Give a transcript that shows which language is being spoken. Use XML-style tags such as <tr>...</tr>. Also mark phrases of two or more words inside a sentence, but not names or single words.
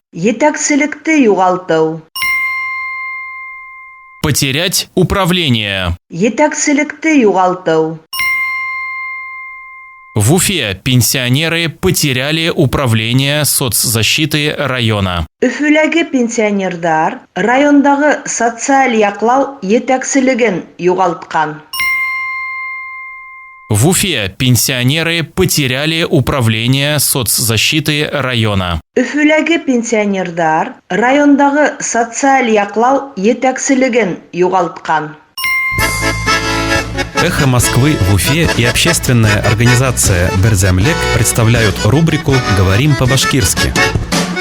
<ba>Етәкселекте югалту.</ba> <ru>Потерять управление.</ru> <ba>Етәкселекте югалту.</ba> <ru>В Уфе пенсионеры потеряли управление соцзащиты района.</ru> <ba>Өфөләге пенсионердар райондагы социаль яклау етәкселеген югалткан.</ba> <ru>В Уфе пенсионеры потеряли управление соцзащиты района.</ru> <ba>Өфөләге пенсионердар райондагы социаль яклау етәкселеген югалткан.</ba> <ru>«Эхо Москвы» в Уфе и общественная организация «Берзямлек» представляют рубрику «Говорим по-башкирски».</ru>